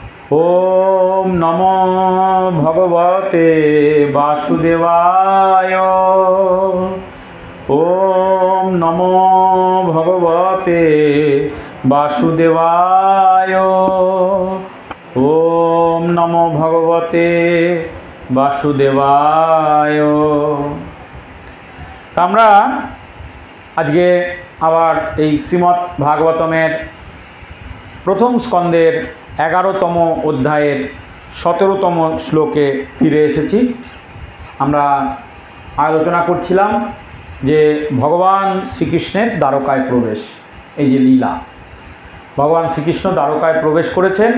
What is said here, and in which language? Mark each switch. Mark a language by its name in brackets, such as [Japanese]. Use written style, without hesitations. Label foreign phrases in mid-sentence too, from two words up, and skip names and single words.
[Sanskrit] ओम नमो भगवते वासुदेवाय। ओम नमो भगवते वासुदेवाय। ओम नमो भगवते वासुदेवाय। [Bangla] আমরা আজকে আবার এই শ্রীমদ্ ভাগবতমের প্রথম স্কন্ধের 11তম অধ্যায়ের 17তম শ্লোকে ফিরে এসেছি। আমরা আলোচনা করছিলাম যে ভগবান শ্রীকৃষ্ণের দ্বারকায় প্রবেশ, এই যে লীলা, ভগবান শ্রীকৃষ্ণ দ্বারকায় প্রবেশ করেছেন।